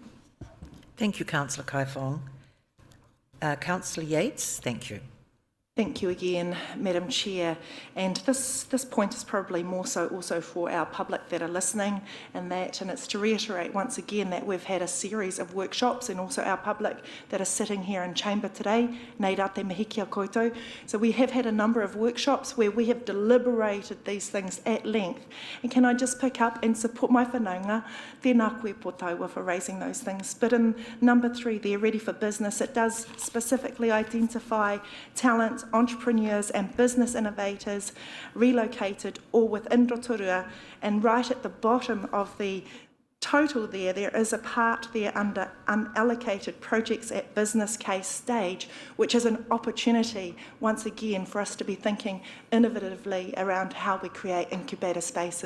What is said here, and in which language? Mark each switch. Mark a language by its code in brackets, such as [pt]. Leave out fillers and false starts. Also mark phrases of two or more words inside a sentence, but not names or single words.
[en] Thank you, Councillor Kai Fong. Councillor Yates, thank you. Thank you again, Madam Chair. And this point is probably more so also for our public that are listening, and it's to reiterate once again that we've had a series of workshops, and also our public that are sitting here in chamber today, [mi] nei rate mihi kia koutou. [en] So we have had a number of workshops where we have deliberated these things at length. And can I just pick up and support my whanaunga, [mi] tēnā koe potaua, [en] for raising those things. But in number 3 there, ready for business, it does specifically identify talent, entrepreneurs and business innovators relocated or within Rotorua, and right at the bottom of the total there is a part there under unallocated projects at business case stage, which is an opportunity, once again, for us to be thinking innovatively around how we create incubator spaces.